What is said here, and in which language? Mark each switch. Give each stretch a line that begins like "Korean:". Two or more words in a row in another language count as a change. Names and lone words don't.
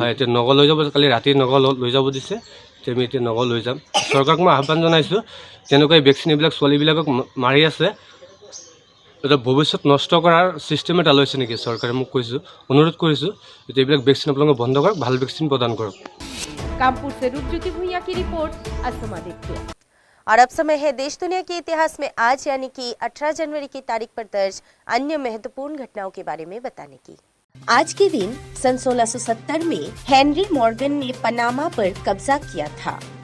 Assamese: হয়, এতিয়া নগাঁও লৈ যাব, কালি ৰাতি নগাঁও লৈ যাব দিছে। আমি এতিয়া নগাঁও লৈ যাম। চৰকাৰক মই আহ্বান জনাইছোঁ, তেনেকৈ ভেকচিন এইবিলাক ছোৱালীবিলাকক মাৰি আছে, এটা ভৱিষ্যত নষ্ট কৰাৰ চিষ্টেম এটা লৈছে নেকি চৰকাৰে, মোক কৈছোঁ, অনুৰোধ কৰিছোঁ এতিয়া এইবিলাক ভেকচিন আপোনালোকে বন্ধ কৰক, ভাল ভেকচিন প্ৰদান কৰক।
Hindi: कानपुर से रूपज्योति भूइया की रिपोर्ट, असम आदित्य। और अब समय है देश दुनिया के इतिहास में आज यानी कि 18 जनवरी की तारीख पर दर्ज अन्य महत्वपूर्ण घटनाओं के बारे में बताने की। आज के दिन सन 1670 में हेनरी मॉर्गन ने पनामा पर कब्जा किया था।